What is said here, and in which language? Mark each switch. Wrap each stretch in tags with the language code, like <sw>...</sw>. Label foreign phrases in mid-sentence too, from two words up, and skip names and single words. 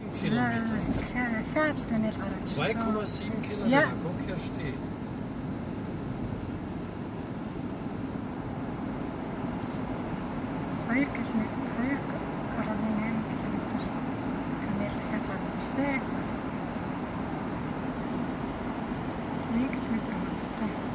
<de>Kilometer.</de> <mn>Хаад л туннел гараад ирсэн.</mn> <de>2,7 Kilometer, guck, hier steht.</de> <mn>Хоёр километр туннел дахиад гараад ирсэн. 1 км хурдтай.</mn>